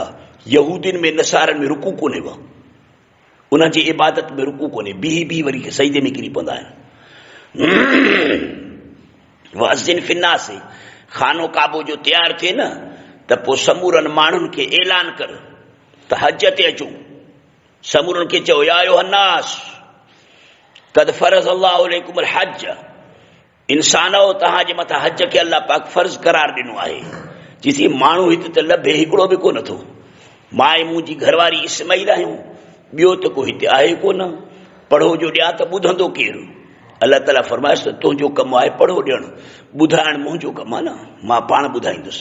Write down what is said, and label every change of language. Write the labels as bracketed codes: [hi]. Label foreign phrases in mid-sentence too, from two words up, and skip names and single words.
[sd] यहूदियुनि में नसारनि में रुकू कोन्हे, उन जी इबादत में रुकू कोन्हे, बिही वरी सजदे में किरी पवंदा आहिनि। [ar] وأذن في الناس, [sd] खानो काबो जो तयारु थिए न त पोइ समूरनि माण्हुनि खे ऐलान कर त हज ते अचो। समूरनि खे चओ [ar] يا أيها الناس قد فرض الله عليكم الحج, [sd] इंसानो तव्हांजे मथां हज खे अल्लाह पाक फर्ज़ करार ॾिनो आहे। चईसि माण्हू हिते त लभे हिकिड़ो बि कोन थो, माए मुंहिंजी घरवारी इस्माइल आहियूं, ॿियो त को हिते आहे कोन। पढ़ो जो ॾियां त ॿुधंदो केरु? अल्लाह ताला फरमाइसि त तुंहिंजो कमु आहे पढ़ो ॾियणु, ॿुधाइणु मुंहिंजो कमु आहे न, मां पाण ॿुधाईंदुसि।